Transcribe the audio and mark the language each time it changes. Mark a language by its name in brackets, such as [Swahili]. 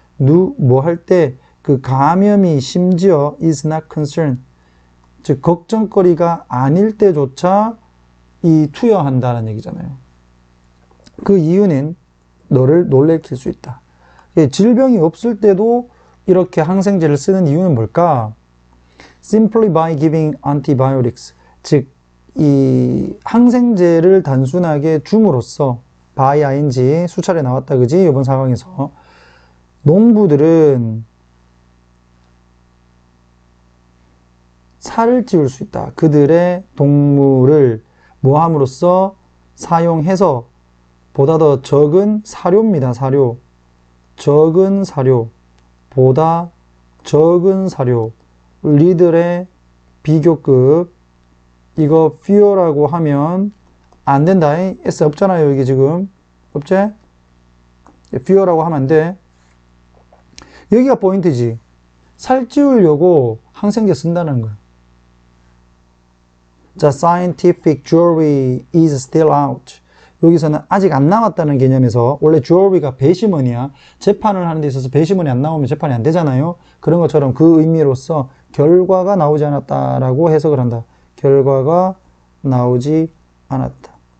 [Korean] 뭐 할 때 그 감염이 심지어 [English] is not concerned. [Korean] 즉 걱정거리가 아닐 때조차 이 투여한다는 얘기잖아요. 그 이유는 너를 놀래킬 수 있다. 질병이 없을 때도 이렇게 항생제를 쓰는 이유는 뭘까? [English] Simply by giving antibiotics. [Korean] 즉, 이 항생제를 단순하게 줌으로써 by ing 수차례 나왔다. 그지? 이번 상황에서. 농부들은 살을 찌울 수 있다. 그들의 동물을 뭐 함으로써 사용해서 보다 더 적은 사료입니다. 사료. 적은 사료. 보다 적은 사료. 리들의 비교급. 이거 fewer라고 하면 안 된다. S 없잖아요. 여기 지금. 없지? fewer라고 하면 안 돼. 여기가 포인트지. 살 찌우려고 항생제 쓴다는 거야. [English] 자, scientific jury is still out. [Korean] 여기서는 아직 안 나왔다는 개념에서 원래 jury가 배심원이야. 재판을 하는 데 있어서 배심원이 안 나오면 재판이 안 되잖아요. 그런 것처럼 그 의미로서 결과가 나오지 않았다라고 해석을 한다. 결과가 나오지 않았다.